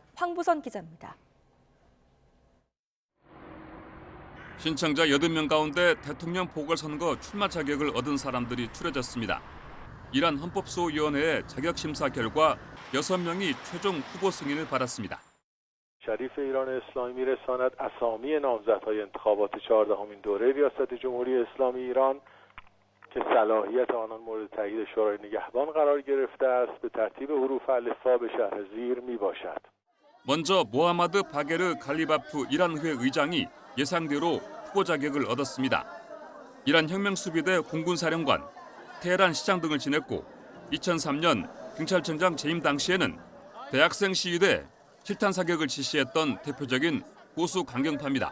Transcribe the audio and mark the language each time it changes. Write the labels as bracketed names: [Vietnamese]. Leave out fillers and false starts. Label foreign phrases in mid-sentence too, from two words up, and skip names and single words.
[Korean] 황부선 기자입니다. 신청자 80명 가운데 대통령 보궐선거 출마 자격을 얻은 사람들이 추려졌습니다. 이란 헌법소위원회의 자격심사 결과 6명이 최종 후보 승인을 받았습니다. [Persian] شریف ایران اسلامی میرساند اسامی نامزدهای انتخابات 14مین دوره ریاست جمهوری اسلامی ایران که صلاحیت آنان مورد تایید شورای نگهبان قرار گرفته است به ترتیب حروف الفبا به شهر زیر میباشد. [Korean] 먼저 모하마드 바게르 갈리바프 이란의회 의장이 예상대로 후보 자격을 얻었습니다. 이란 혁명수비대 공군사령관, 테헤란 시장 등을 지냈고 2003년 경찰청장 재임 당시에는 대학생 시위대 실탄 사격을 지시했던 대표적인 보수 강경파입니다.